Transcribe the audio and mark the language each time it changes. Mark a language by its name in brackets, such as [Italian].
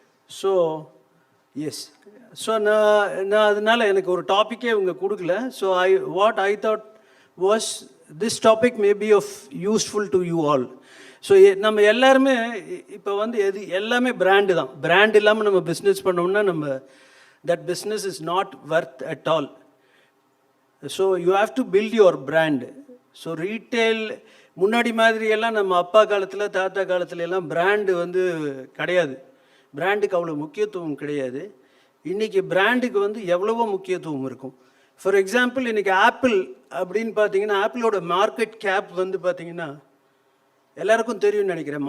[Tamil] So S, so நான் அதனால் எனக்கு ஒரு டாப்பிக்கே இவங்க கொடுக்கல. [English] So what I thought was this topic may be of useful to you all. [Tamil] So நம்ம எல்லாருமே இப்போ வந்து எல்லாமே பிராண்டு தான். பிராண்ட் இல்லாமல் நம்ம பிஸ்னஸ் பண்ணோம்னா [English] that business is not worth at all. So you have to build your brand. [Tamil] So retail முன்னாடி மாதிரி எல்லாம் நம்ம அப்பா காலத்தில் தாத்தா காலத்துல எல்லாம் பிராண்டு வந்து கிடையாது. பிராண்டுக்கு அவ்வளோ முக்கியத்துவம் கிடையாது. இன்றைக்கி பிராண்டுக்கு வந்து எவ்வளவோ முக்கியத்துவம் இருக்கும். ஃபார் எக்ஸாம்பிள், இன்றைக்கி ஆப்பிள் அப்படின்னு பார்த்தீங்கன்னா, ஆப்பிளோட மார்க்கெட் கேப் வந்து பார்த்தீங்கன்னா எல்லாருக்கும் தெரியும்னு நினைக்கிறேன்.